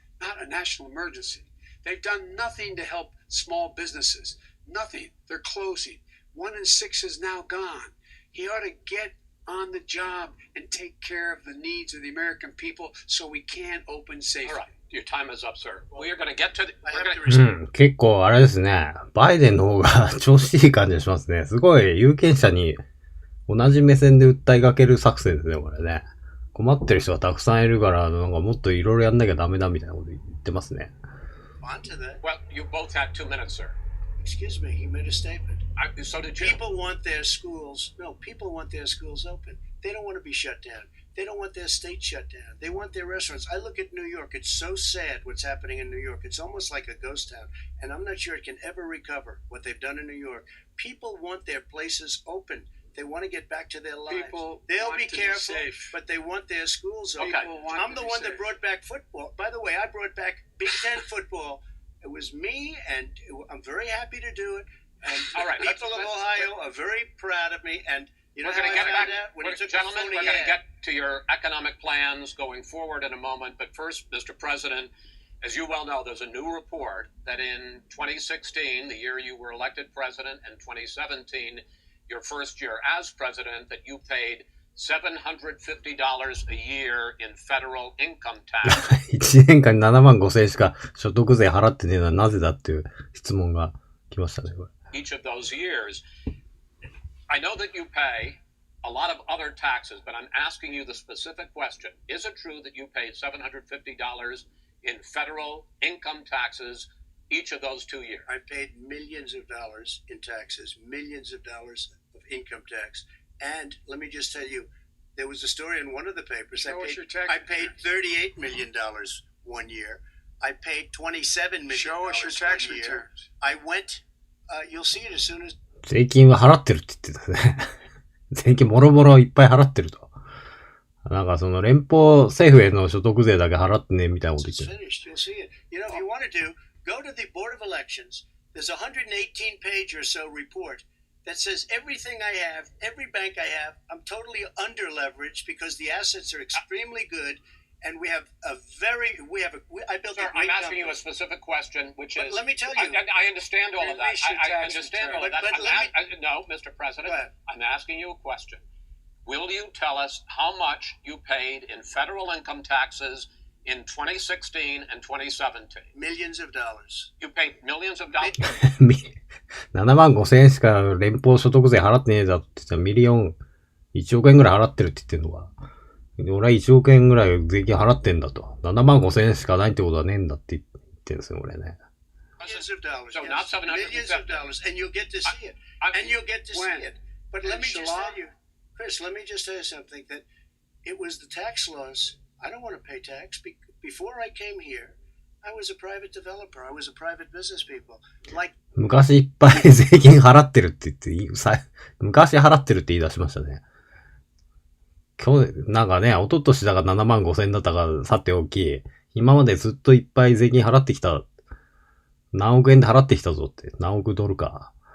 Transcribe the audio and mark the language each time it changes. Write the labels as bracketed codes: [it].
[en] Not a national emergency. They've done nothing to help small businesses. Nothing. They're closing. 1 in 6 is now gone. He ought to get on the job and take care of the needs of the American people so we can open safely. All right. Your time is up, sir. We are going to get to the... [ja] 結構あれですね。バイデンの方が調子いい感じがしますね。すごい有権者に同じ目線で訴えかける作戦ですね、これね。困ってる人がたくさんいるから、なんかもっといろいろやんなきゃダメだみたいなこと言ってますね。 [en] On to that. Well, you both had 2 minutes, sir. Excuse me, he made a statement. So did you. People want their schools open. They don't want to be shut down. They don't want their state shut down. They want their restaurants. I look at New York. It's so sad what's happening in New York. It's almost like a ghost town. And I'm not sure it can ever recover what they've done in New York. People want their places open. They want to get back to their lives. They'll be careful, but they want their schools open. Okay. I'm the one that brought back football. By the way, I brought back Big Ten football. It was me, and I'm very happy to do it. And all right, people of Ohio are very proud of me. And you know we're going to get back, gentlemen. We're going to get to your economic plans going forward in a moment. But first, Mr. President, as you well know, there's a new report that in 2016, the year you were elected president, and 2017, your first year as president, that you paid $750 a year in federal income tax. [ja] 1年間に7万5千円しか所得税払ってねえのはなぜだっていう質問が来ましたね、これ。 [en] Each of those years. I know that you pay a lot of other taxes, but I'm asking you the specific question. Is it true that you paid $750 in federal income taxes each of those 2 years? I paid millions of dollars in taxes, millions of dollars of income tax. And let me just tell you, there was a story in one of the papers. I paid $38 million 1 year. I paid $27 million. Show us your tax returns. I went, you'll see it as soon as... [ja] 税金は払ってるって言ってたね。税金もろもろいっぱい払ってると。なんかその連邦政府への所得税だけ払ってねみたいなこと言ってる。 [en] You'll see it. You know, if you wanted to, go to the Board of Elections. There's a 118-page or so report that says everything I have, every bank I have, I'm totally under-leveraged because the assets are extremely good, and I built Sir, I'm asking company. you a specific question, which But is... let me tell you. I understand all of that. I understand all of that. No, Mr. President, I'm asking you a question. Will you tell us how much you paid in federal income taxes in 2016 and 2017? Millions of dollars. You paid millions of dollars? [ja] 7万5千円しか連邦所得税払ってねえだって言ったら1億円ぐらい払ってるって言ってんのか。俺は1億円ぐらい税金払ってんだと。7万5千円しかないってことはねえんだって言ってんですよ、俺ね。 [en] Millions of dollars. So not 750. Millions of dollars. And you'll get to see it. And you'll get to see it. But let me just tell you, Chris, let me just tell you something, that it was the tax laws. I don't want to pay tax. Before I came here, I was a private developer. I was a private business people. Like [ja] 昔いっぱい税金払ってるって言って、昔払ってるって言い出しましたね。なんかね、一昨年だから7万5千だったからさておき、今までずっといっぱい税金払ってきた、何億円で払ってきたぞって、何億ドルか。